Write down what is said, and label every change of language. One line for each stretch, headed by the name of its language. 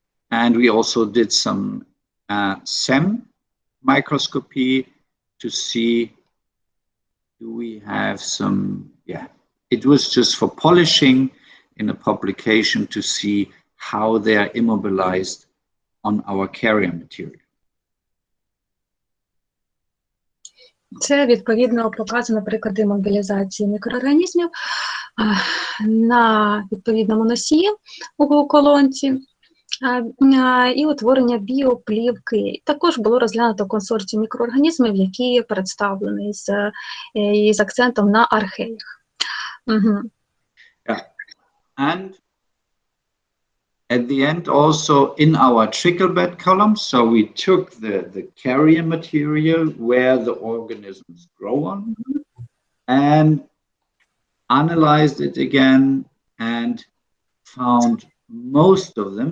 English: And we also did some SEM microscopy to see, do we have some, it was just for polishing in a publication to see how they are immobilized on our carrier material.
Ukrainian: Це, відповідно, показано приклади мобілізації мікроорганізмів на відповідному носії у колонці і утворення біоплівки. Також було розглянуто консорціум мікроорганізмів, які представлені з акцентом на археях.
English: And at the end also in our trickle bed column, so we took the carrier material where the organisms grow on and analyzed it again and found most of them.